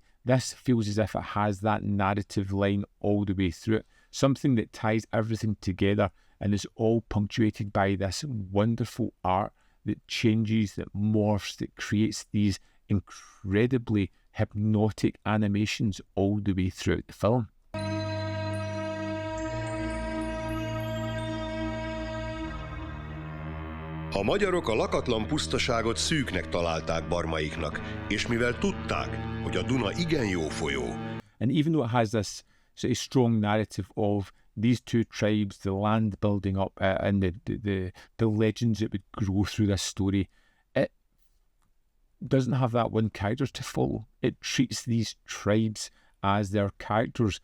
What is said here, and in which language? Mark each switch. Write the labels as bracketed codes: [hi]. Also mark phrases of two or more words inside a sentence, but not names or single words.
[en] This feels as if it has that narrative line all the way through it, something that ties everything together and is all punctuated by this wonderful art that changes, that morphs, that creates these incredibly hypnotic animations all the way throughout the film. [hu] A magyarok a lakatlan pusztaságot szűknek találták barmaiknak, és mivel tudták, hogy a Duna igen jó folyó. [en] And even though it has this sort of strong narrative of these two tribes, the land building up, and the legends that would grow through this story. It doesn't have that one character to follow. It treats these tribes as their characters.